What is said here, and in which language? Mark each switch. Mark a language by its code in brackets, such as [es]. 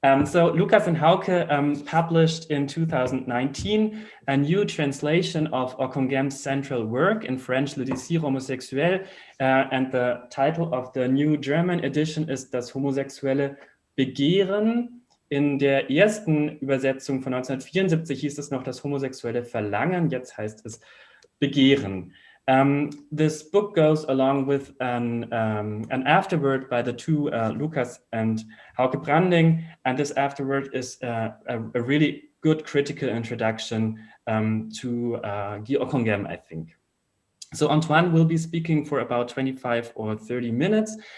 [en] So Lukas and Hauke published in 2019 a new translation of Hocquenghem's central work in French, Le Désir homosexuel, and the title of the new German edition is Das homosexuelle Begehren. [de] In der ersten Übersetzung von 1974 hieß es noch das homosexuelle Verlangen, jetzt heißt es Begehren. [en] This book goes along with an afterword by the two Lukas and Hauke Branding, and this afterword is a really good critical introduction to Guy Hocquenghem, I think. So Antoine will be speaking for about 25 or 30 minutes.